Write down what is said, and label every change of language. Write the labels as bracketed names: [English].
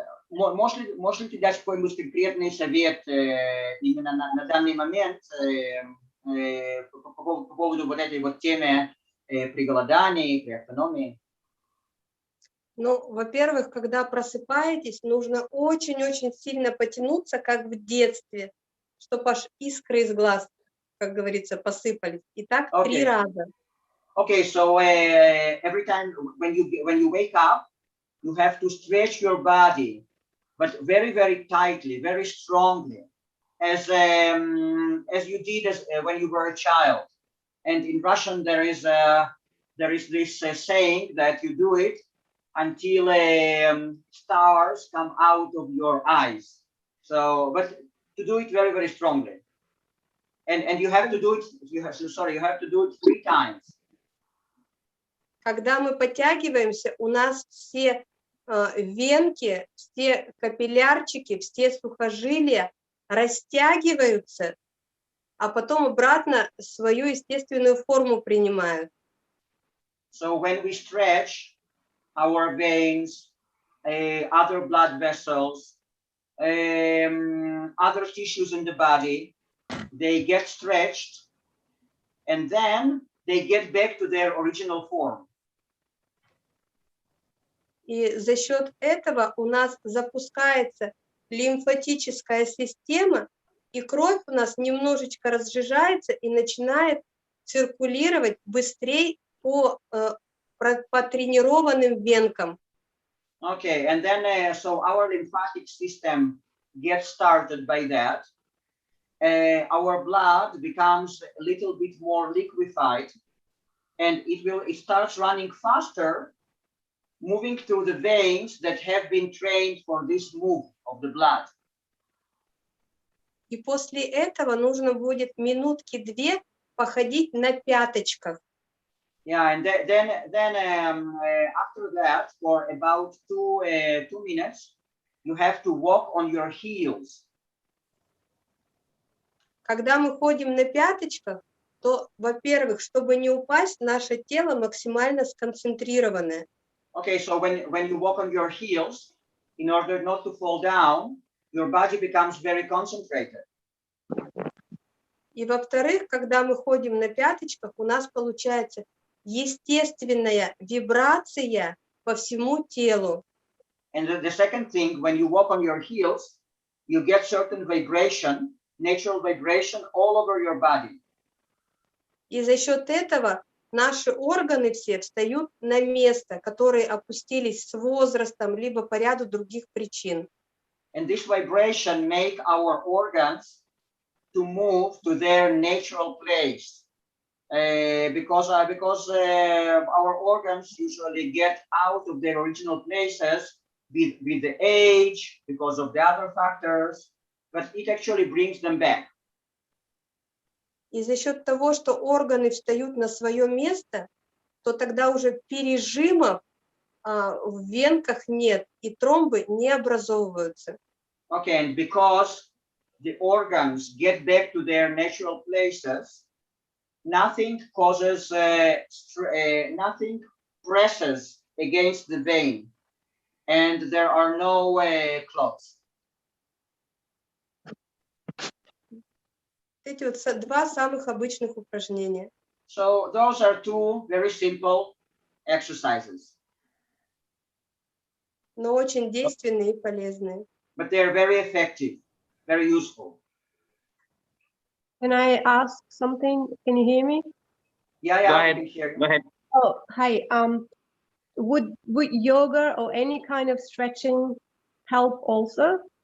[Russian] Можешь ли ты дать какой-нибудь конкретный совет именно на данный момент по поводу вот этой вот темы при голодании, при автономии? Ну, во-первых, когда просыпаетесь, нужно очень-очень сильно потянуться, как в детстве, чтобы аж искры из глаз, как говорится, посыпались. И так 3 раза. [English] Okay, so every time when you wake up, you have to stretch your body, but very, very tightly, very strongly, as you did when you were a child. And in Russian, there is this saying that you do it until stars come out of your eyes. So, but to do it very, very strongly. And you have to do it, you have to do it 3 times. [Russian] Когда мы подтягиваемся, у нас все венки, все капиллярчики, все сухожилия растягиваются, а потом обратно свою естественную форму принимают. [English] So when we stretch our veins, other blood vessels, other tissues in the body, they get stretched, and then they get back to their original form. [Russian] И за счет этого у нас запускается лимфатическая система, и кровь у нас немножечко разжижается и начинает циркулировать быстрее по тренированным венкам. [English] Okay, and then so our lymphatic system gets started by that. Our blood becomes a little bit more liquefied, and it starts running faster, moving through the veins that have been trained for this move of the blood. [Russian] И после этого нужно будет минутки 2 походить на пяточках. [English] Yeah, and then after that, for about 2 minutes, you have to walk on your heels. [Russian] Когда мы ходим на пяточках, то, во-первых, чтобы не упасть, наше тело максимально сконцентрированное. [English] Okay, so when you walk on your heels, in order not to fall down, your body becomes very concentrated. [Russian] И во-вторых, когда мы ходим на пяточках, у нас получается естественная вибрация по всему телу. [English] And the second thing, when you walk on your heels, you get certain vibration, natural vibration all over your body. [Russian] И за счет этого наши органы все встают на место, которые опустились с возрастом, либо по ряду других причин. [English] And this vibration make our organs to move to their natural place. Because our organs usually get out of their original places with the age, because of the other factors, but it actually brings them back. [Russian] И за счет того, что органы встают на свое место, то тогда уже пережимов в венках нет, и тромбы не образовываются. [English] Okay, and because the organs get back to their natural places, nothing causes, nothing presses against the vein, and there are no clots. [Russian] Эти вот 2 самых обычных упражнения. [English] So those are 2 very simple exercises. [Russian] Но очень действенные и полезные. [English] But they're very effective, very useful. Can I ask something? Can you hear me? Yeah, Go I ahead. can hear you. Go ahead. Oh, hi. Would yoga or any kind of stretching help also?